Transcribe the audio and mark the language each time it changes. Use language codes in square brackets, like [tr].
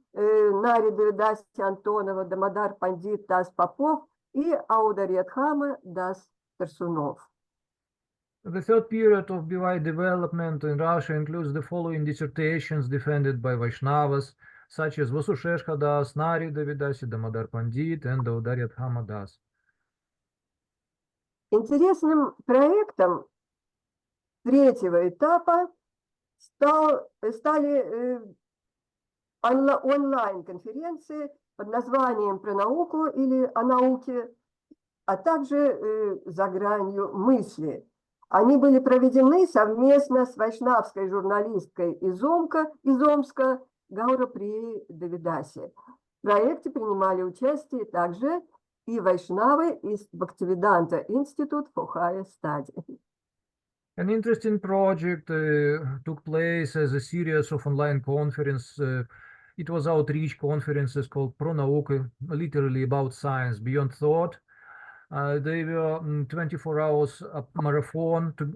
[ru] Нари Девидаси Антонова, Дамодар Пандит Дас Попов и Аудариатхама Дас Персунов. [en] The third period of BY development in Russia includes the following dissertations defended by Vaishnavas, such as Vasusheshka Das, Nari Devidasi, Damodar Pandit, and Audaryadhama Das. [ru] Интересным проектом третьего этапа стали онлайн-конференции под названием «Про науку» или «О науке», а также «За гранью мысли». Они были проведены совместно с вайшнавской журналисткой из Омска Гаураприей Девидаси. В проекте принимали участие также и вайшнавы из Бхактивиданта Institute for Higher Study. [en] An interesting project took place as a series of online conferences. It was outreach conferences called Pro Nauka, literally about science beyond thought. They were 24 hours marathon.